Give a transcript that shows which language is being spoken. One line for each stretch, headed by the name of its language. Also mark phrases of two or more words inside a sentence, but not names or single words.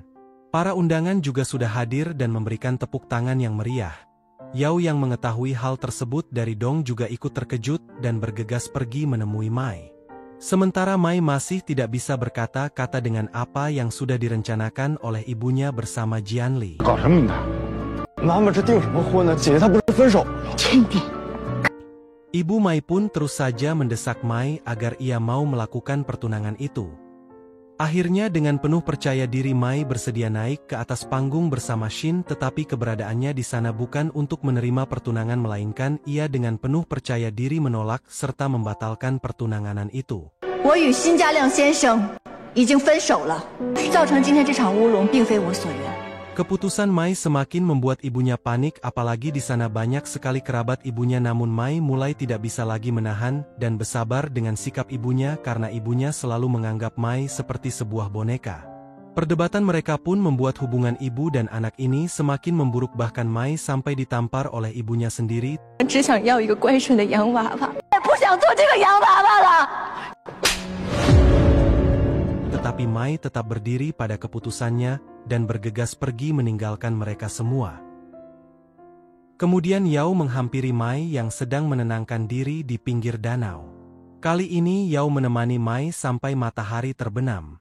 Indonesian: Para undangan juga sudah hadir dan memberikan tepuk tangan yang meriah. Yao yang mengetahui hal tersebut dari Dong juga ikut terkejut dan bergegas pergi menemui Mai. Sementara Mai masih tidak bisa berkata-kata dengan apa yang sudah direncanakan oleh ibunya bersama Jianli.
Chinese: 搞什么呢？妈妈这订什么婚呢？姐姐她不是分手了吗？确定。
Indonesian: Ibu Mai pun terus saja mendesak Mai agar ia mau melakukan pertunangan itu. Akhirnya dengan penuh percaya diri Mai bersedia naik ke atas panggung bersama Shin, tetapi keberadaannya di sana bukan untuk menerima pertunangan, melainkan ia dengan penuh percaya diri menolak serta membatalkan pertunangan itu.
Chinese: 我与辛家亮先生已经分手了，造成今天这场乌龙并非我所愿。
Indonesian: Keputusan Mai semakin membuat ibunya panik, apalagi di sana banyak sekali kerabat ibunya, namun Mai mulai tidak bisa lagi menahan dan bersabar dengan sikap ibunya karena ibunya selalu menganggap Mai seperti sebuah boneka. Perdebatan mereka pun membuat hubungan ibu dan anak ini semakin memburuk, bahkan Mai sampai ditampar oleh ibunya sendiri.
Chinese: 只想要一个乖顺的洋娃娃，也不想做这个洋娃娃了。
Indonesian: Tetapi Mai tetap berdiri pada keputusannya dan bergegas pergi meninggalkan mereka semua. Kemudian Yao menghampiri Mai yang sedang menenangkan diri di pinggir danau. Kali ini Yao menemani Mai sampai matahari terbenam.